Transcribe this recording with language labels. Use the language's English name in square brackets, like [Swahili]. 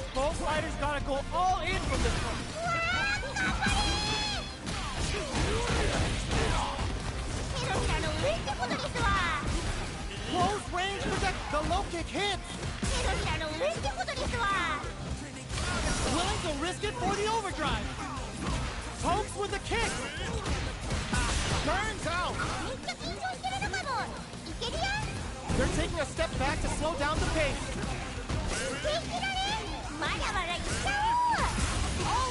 [English] Both fighters gotta go all in from this one. [Japanese] うわー、頑張れー。手のひらの上ってことですわ。 [English] Close range protect. The low kick hits. [Japanese] 手のひらの上ってことですわ。 [English] Willing to risk it for the overdrive. Pokes with a kick. Turns out. [Japanese] めっちゃ緊張してるのかも。いけるよ。 [English] They're taking a step back to slow down the pace. [Japanese] できられ。まだまだいっちゃおう。